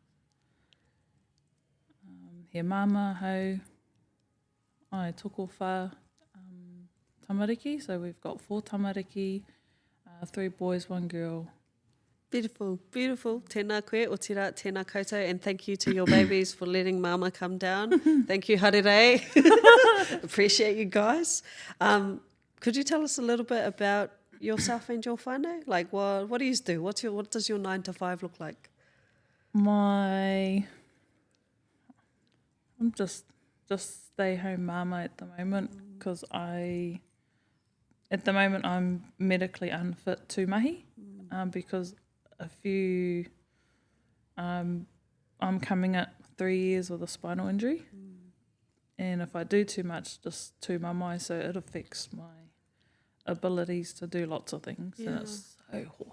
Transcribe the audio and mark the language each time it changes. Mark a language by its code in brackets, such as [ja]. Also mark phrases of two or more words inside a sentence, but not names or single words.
[mi] He māmā hau, ai toko whā tamariki, [en] so we've got 4 tamariki, 3 boys, 1 girl. Beautiful, beautiful. [mi] Tēnā koe, o tira, tēnā koutou, [en] and thank you to your babies for letting Mama come down. Thank you, harere. Appreciate you guys. Could you tell us a little bit about yourself and your whānau? Like, what do you do? What does your 9 to 5 look like? I'm just stay home mama at the moment because at the moment I'm medically unfit to mahi because I'm coming at 3 years with a spinal injury and if I do too much just to my mai, so it affects my abilities to do lots of things and it's so hard.